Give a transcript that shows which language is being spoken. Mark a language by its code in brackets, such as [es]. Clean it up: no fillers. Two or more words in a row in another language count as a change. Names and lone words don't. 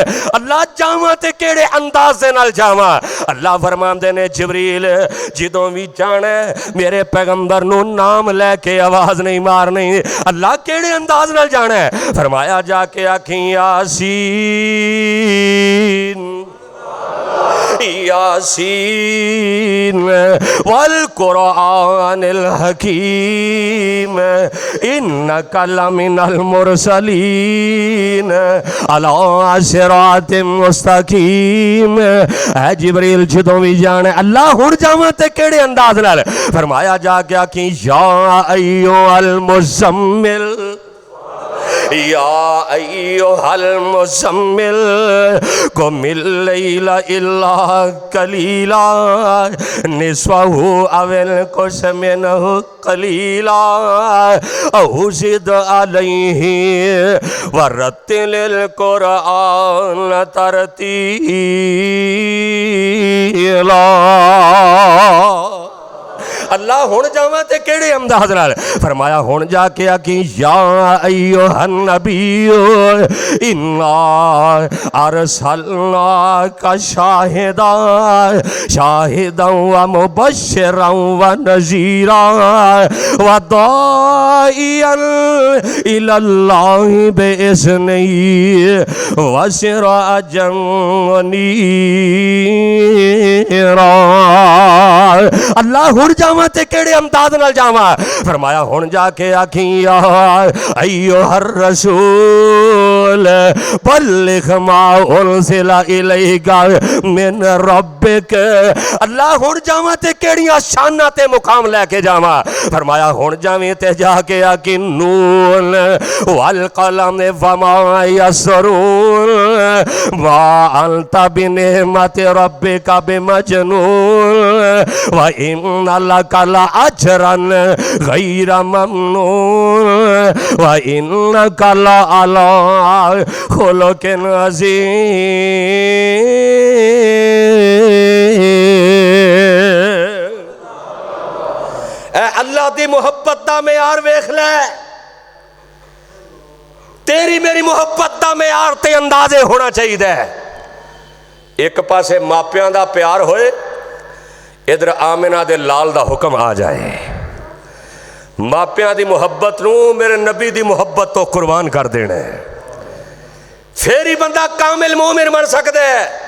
[pa] اللہ جاوا تے کیہڑے انداز دے نال جاوا۔ اللہ فرماتے نے جبریل جدوں بھی جانا میرے پیغمبر نوں نام لیکے آواز نہیں مارنی. اللہ کیہڑے انداز نال جانا ہے? فرمایا جاکے آکھی [ar] يس يس والقرآن الحكيم إنك لمن المرسلين على صراط مستقيم. [pa] ہے جبریل جدوں بھی جانے اللہ ہن جاواں تے کیہڑے انداز نال? فرمایا جاکے آکھی [ar] يا أيها المزمل يا أيها المزمل قم الليل إلا قليلا نصفه أو انقص منه قليلا أو زد عليه ورتل القرآن ترتيلا. [pa] اللہ ہن جاواں تے کیہڑے انداز نال? فرمایا ہن جاکے آکھی [ar] يا أيها النبي إنا أرسلناك شاهدا ومبشرا ونذيرا وداعيا إلى الله بإذنه وسراجا منيرا. [pa] اللہ ہن جاواں تے کیہڑے انداز نال جاواں? فرمایا ہن جاکے آکھی [ar] يا أيها الرسول بلغ ما أنزل إليك من ربك. [pa] اللہ ہن جاواں تے کیہڑیاں شاناں تے مقام لیکے جاواں? فرمایا ہن جاویں تے جاکے آکھی [ar] ن والقلم وما يسطرون وأنت بنعمة ربك بمجنون وإن لك لأجرا غير ممنون وإنك لعلى خلق عظيم. [pa] اللہ دی محبت دا معیار ویکھ لے۔ تیری میری محبت دا معیار تے اندازے ہونا چاہیے. ایک پاسے ماپیاں دا پیار ہوئے، ادھر آمنہ دے لال دا حکم آ جائے. ماپیاں دی محبت نوں میرے نبی دی محبت تو قربان کر دینا ہے، فیر ہی بندہ کامل مومن بن سکتا ہے.